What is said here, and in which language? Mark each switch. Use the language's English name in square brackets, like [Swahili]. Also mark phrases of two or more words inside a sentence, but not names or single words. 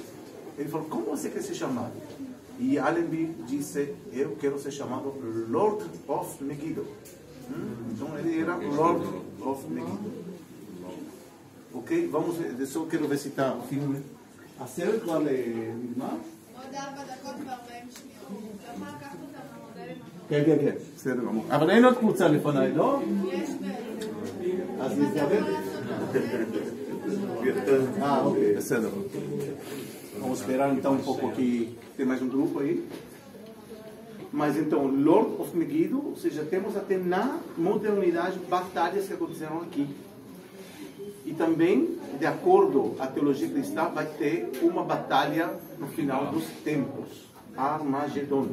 [Portuguese] Ele falou, como você quer ser chamado? E Allenby disse, eu quero ser chamado [English] Lord of Megiddo. [Portuguese] Então ele era [English] Lord of Megiddo. [Portuguese] Ok? Vamos ver, eu só quero ver se está o filme. A série qual é, irmã? [Hebrew] כן. בסדר גמור. אבל אין עוד קבוצה לפניי, לא? יש אז נזדבר? אוקיי, בסדר. [Portuguese] Vamos esperar então um pouco que tem mais um grupo aí. Mas então, [English] Lord of Megiddo, [Portuguese] ou seja, temos até na modernidade batalhas que aconteceram aqui. E também, de acordo com a teologia cristã, vai ter uma batalha no final dos tempos, Armagedon.